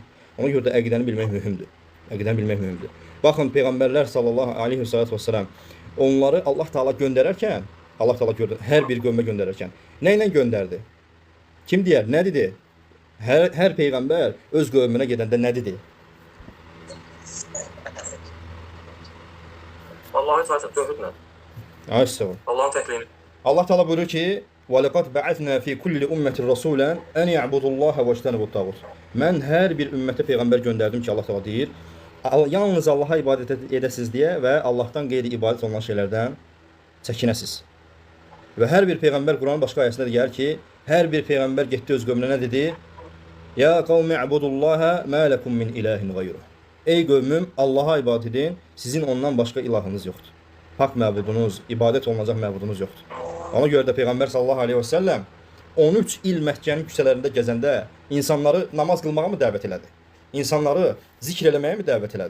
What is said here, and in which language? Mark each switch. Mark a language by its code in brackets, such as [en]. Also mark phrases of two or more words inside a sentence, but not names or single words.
[az] Ona görə də əqidəni bilmək mühümdür. Əqidəni bilmək mühümdür. Baxın, Peyğəmbərlər [ar] صلى الله عليه وسلم [az] onları Allah Taala göndərərkən, Allah Taala hər bir qövmə göndərərkən nə ilə göndərdi? Kim deyər, nə dedi? Hər peyğəmbər öz qövmünə gedəndə nə dedi? [tr] Allah'ın sayesinde tövhid ne? [az] Ayşə. [tr] Allah'ın tekliğini. [az] Allah Teala buyurur ki: [ar] "ولقد بعثنا في كل أمة رسولا أن اعبدوا الله واجتنبوا الطاغوت." [az] Mən hər bir ümmətə peyğəmbər göndərdim ki, Allah Teala deyir, yalnız Allaha ibadət edəsiz deyə və Allahdan qeyri ibadət olunan şeylərdən çəkinəsiz. Və hər bir peyğəmbər Quranın başqa ayəsində deyir ki, hər bir peyğəmbər getdi öz qövmünə nə dedi? [ar] يا قوم اعبدوا الله ما لكم من إله غيره. [az] Ey qövmüm, Allaha ibadət edin, sizin ondan başqa ilahınız yoxdur. Haqq məbudunuz, ibadət olunacaq məbudunuz yoxdur. Ona görə də Peyğəmbər [ar] صلى الله عليه وسلم [az] 13 il Məkkənin küçələrində gəzəndə insanları namaz qılmağa mı dəvət elədi? İnsanları zikr eləməyə mi dəvət elədi?